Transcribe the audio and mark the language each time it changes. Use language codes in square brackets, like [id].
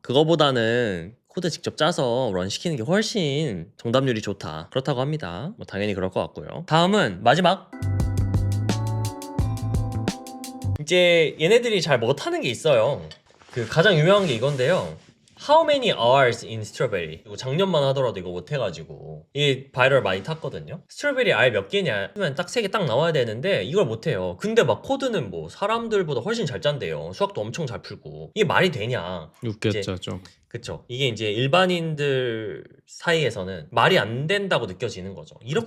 [ko] 그거보다는 코드 직접 짜서 런 시키는 게 훨씬 정답률이 좋다. 그렇다고 합니다. 뭐 당연히 그럴 것 같고요. 다음은 마지막. 이제 얘네들이 잘 못하는 게 있어요. 그 가장 유명한 게 이건데요. [en] How many hours in strawberry? [ko] 이거 작년만 하더라도 이거 못해가지고 이게 바이럴 많이 탔거든요. 스트로베리 알 몇 개냐 하면 딱 3개 딱 나와야 되는데 이걸 못해요. 근데 막 코드는 뭐 사람들보다 훨씬 잘 짠대요. 수학도 엄청 잘 풀고 이게 말이 되냐. 웃겼죠 이제, 좀. 그쵸. 이게 이제 일반인들 사이에서는 말이 안 된다고 느껴지는 거죠. 이렇게